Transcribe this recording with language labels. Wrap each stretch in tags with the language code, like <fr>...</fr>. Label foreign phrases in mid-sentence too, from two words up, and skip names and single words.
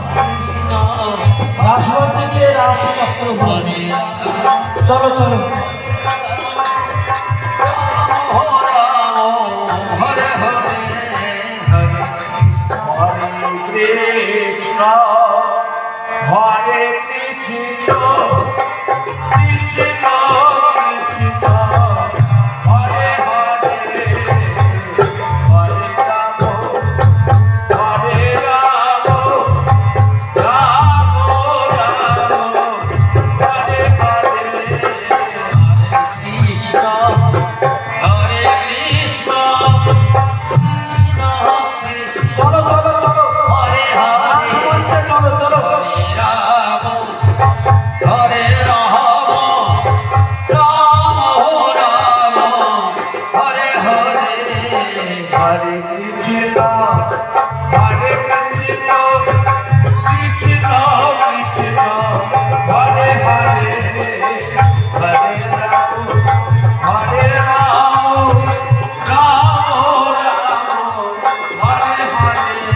<bn>রাসমঞ্চে গিয়ে রাসচক্র ঘুরবো চলো চলো</bn> <sa>Hare Hare Krishna Hare Krishna Krishna Krishna Hare Hare Hare Rama Hare Rama Rama Rama Hare Hare Krishna Hare Krishna</sa> <bn>চলো চলো চলো</bn> <sa>Hare Hare</sa> <bn>রাসমঞ্চে চলো চলো</bn> <sa>Hare Rama Rama Hare Hare Hare Krishna Hare Krishna Krishna Krishna Hare Hare Hare Rama Hare Rama Rama Rama Hare Hare</sa>